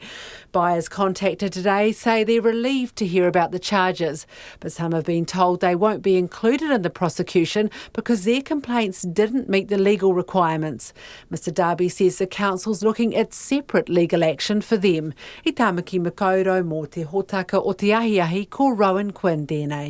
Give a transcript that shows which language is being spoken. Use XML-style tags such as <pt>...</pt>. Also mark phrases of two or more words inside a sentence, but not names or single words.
<en>Buyers contacted today say they're relieved to hear about the charges, but some have been told they won't be included in the prosecution because their complaints didn't meet the legal requirements. Mr Darby says the council's looking at separate legal action for them.</en> <mi>I Tamaki Makaurau mō te hōtaka o te ahiahi ko Rowan Quinn, DNA.</mi>